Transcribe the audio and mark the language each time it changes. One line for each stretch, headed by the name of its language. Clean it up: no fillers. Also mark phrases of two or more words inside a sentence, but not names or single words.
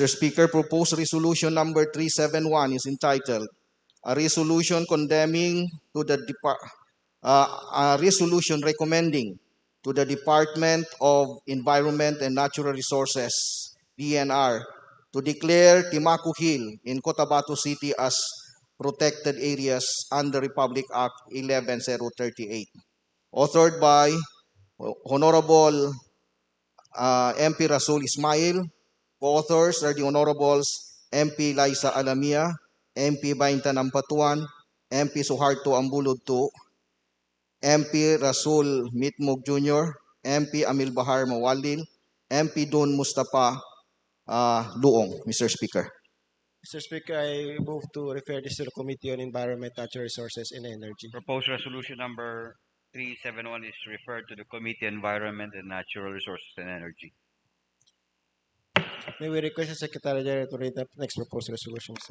English: Speaker, proposed resolution number 371 is entitled a resolution condemning to the a resolution recommending to the Department of Environment and Natural Resources DNR to declare Timacu Hill in Cotabato City as protected areas under Republic Act 11038. Authored by Honorable MP Rasul Ismail. Co-authors are the Honorables MP Liza Alamia, MP Baintan Ampatuan, MP Suharto Ambulod II, MP Rasul Mitmog Jr., MP Amil Bahar Mawalil, MP Don Mustafa Luong, Mr. Speaker. Mr. Speaker, I move to refer this to the Committee on Environment, Natural Resources, and Energy. Proposed resolution number 371 is referred to the Committee on Environment and Natural Resources and Energy. May we request the Secretary General to read the next proposed resolution, Mr.